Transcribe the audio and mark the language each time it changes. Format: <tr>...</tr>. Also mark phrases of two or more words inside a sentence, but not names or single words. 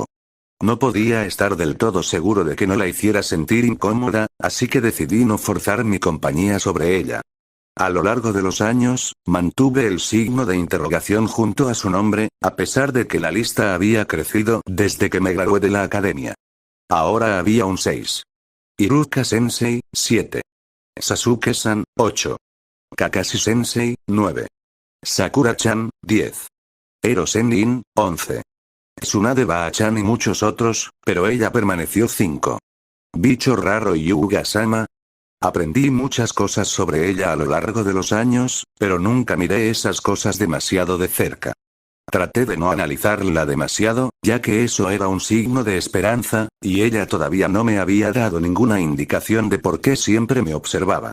<es>No podía estar del todo seguro de que no la hiciera sentir incómoda, así que decidí no forzar mi compañía sobre ella. A lo largo de los años, mantuve el signo de interrogación junto a su nombre, a pesar de que la lista había crecido desde que me gradué de la academia. Ahora había un 6. Iruka-sensei, 7. Sasuke-san, 8. Kakashi-sensei, 9. Sakura-chan, 10. Ero-sennin, 11. Tsunade Ba-chan y muchos otros, pero ella permaneció 5. Bicho raro Yuga-sama. Aprendí muchas cosas sobre ella a lo largo de los años, pero nunca miré esas cosas demasiado de cerca. Traté de no analizarla demasiado, ya que eso era un signo de esperanza, y ella todavía no me había dado ninguna indicación de por qué siempre me observaba.</es>